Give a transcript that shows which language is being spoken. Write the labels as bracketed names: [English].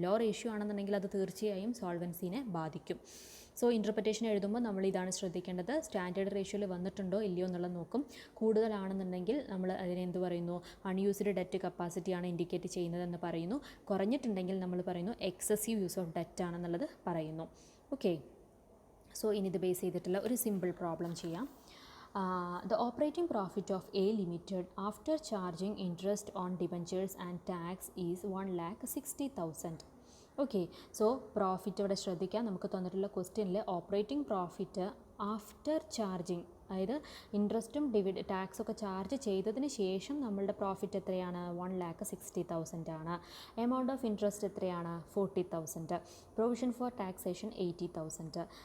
[Malayalam] Law ratio ആണെന്നുണ്ടെങ്കിൽ അത് തീർച്ചയായും സോൾവൻസിനെ ബാധിക്കും. സോ ഇൻ്റർപ്രിറ്റേഷൻ എഴുതുമ്പോൾ നമ്മൾ ഇതാണ് ശ്രദ്ധിക്കേണ്ടത്, സ്റ്റാൻഡേർഡ് റേഷ്യോയിൽ വന്നിട്ടുണ്ടോ ഇല്ലയോ എന്നുള്ളത് നോക്കും. കൂടുതലാണെന്നുണ്ടെങ്കിൽ നമ്മൾ അതിനെ എന്ത് പറയുന്നു, അൺയൂസ്ഡ് ഡെറ്റ് കപ്പാസിറ്റിയാണ് ഇൻഡിക്കേറ്റ് ചെയ്യുന്നതെന്ന് പറയുന്നു. കുറഞ്ഞിട്ടുണ്ടെങ്കിൽ നമ്മൾ പറയുന്നു [English] excessive use of debt [Malayalam] ആണെന്നുള്ളത് പറയുന്നു. ഓക്കെ, സോ ഇനി ഇത് ബേസ് ചെയ്തിട്ടുള്ള ഒരു സിമ്പിൾ പ്രോബ്ലം ചെയ്യാം. [English] The operating profit of A Limited after charging interest on debentures and tax is 1,60,000. [Malayalam] Okay, so profit ഇവിടെ ശ്രദ്ധിക്കാം. നമുക്ക് തന്നിട്ടുള്ള ക്വസ്റ്റ്യനിൽ ഓപ്പറേറ്റിംഗ് പ്രോഫിറ്റ് ആഫ്റ്റർ ചാർജിങ്, അതായത് ഇൻട്രസ്റ്റും ടാക്സൊക്കെ ചാർജ് ചെയ്തതിന് ശേഷം നമ്മളുടെ പ്രോഫിറ്റ് എത്രയാണ്, 1,60,000 ആണ്. [English] Amount of interest എത്രയാണ്, 40,000. Provision for taxation 80,000.